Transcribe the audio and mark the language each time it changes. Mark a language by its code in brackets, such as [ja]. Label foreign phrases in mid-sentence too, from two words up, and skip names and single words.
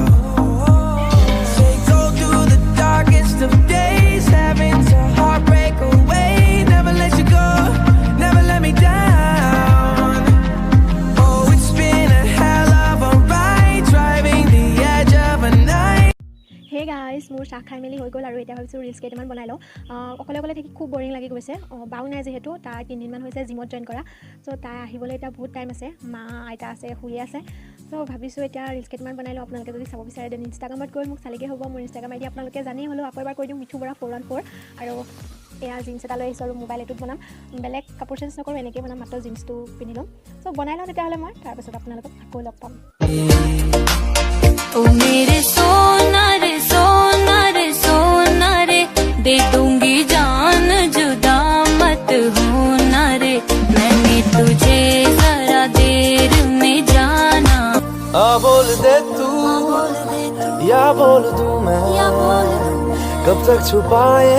[en] Say go through the darkest of days, having to heartbreak away, never let you go, never let me down. Hey guys, [as] মোৰ চাহ খাই মেলি হৈ গল আৰু এটা ভাবিছো ৰিলছ কেইটামান বনাই লও অকলে অকলে থাকি খুব বৰিং লাগি গৈছে বাউ নাই যেহেতু তাৰ 3 দিন মান হৈছে জিমত জয়েন কৰা সো তাই আহিবলৈ এটা বহুত টাইম আছে মা আইতা আছে শুই আছে সো ভাবিছো এটা ৰিলছ কেইটামান বনাই লও আপোনালোকে যদি চাব বিচাৰে দেন ইনষ্টাগ্ৰামত গৈ মোক চালিকে হ'ব মোৰ ইনষ্টাগ্ৰাম আইডি আপোনালোকে জানি হলো আকৌ এবাৰ কৈ দিম মিঠু বৰা 414 আৰু এয়া জিন্স এটা লৈ আহিছো আৰু মোবাইল এটোত বনাম বেলেগ কাপোৰ চেঞ্জ নকৰো এনেকৈ বনাম মাত্ৰ জিন্সটো পিন্ধি লম সো বনাই লও তেতিয়াহলে মই তাৰ পিছত আপোনালোকক আকৌ লগ পাম [hi] ओ मेरे सोना रे दे दूंगी जान जुदा मत होना रे मैंने तुझे जरा देर में जाना बोल दे तू या बोल दूं मैं कब तक छुपाए